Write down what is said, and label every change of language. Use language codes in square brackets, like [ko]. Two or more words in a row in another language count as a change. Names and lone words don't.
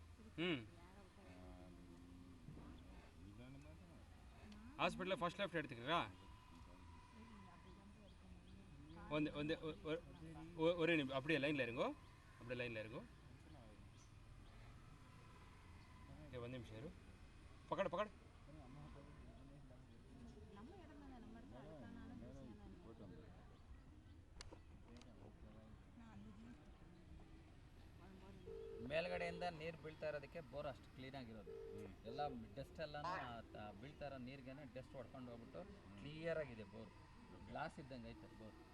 [kn] ಹ್ಞೂ ಹಾಸ್ಪಿಟ್ಲ ಫಸ್ಟ್ ಲೆಫ್ಟ್ [ta] எடுத்துக்கிறா ஒரே நிமிஷம் அப்படியே லைனில் இருங்கோ அப்படியே லைனில் இருங்கோ [kn] ಒಂದು ನಿಮಿಷ ಇರು ಪಕಡ ಪಕಡ ಮೇಲ್ಗಡೆಯಿಂದ ನೀರು ಬೀಳ್ತಾ ಇರೋದಕ್ಕೆ ಬೋರ್ ಅಷ್ಟು ಕ್ಲೀನಾಗಿರೋದು ಎಲ್ಲ ಡಸ್ಟ್ ಎಲ್ಲನೂ ಬೀಳ್ತಾ ಇರೋ ನೀರಿಗೆ ಡಸ್ಟ್ ಹೊಡ್ಕೊಂಡು ಹೋಗ್ಬಿಟ್ಟು ಕ್ಲಿಯರಾಗಿದೆ ಬೋರ್ ಗ್ಲಾಸ್ ಇದ್ದಂಗೆ ಐತೆ ಬೋರ್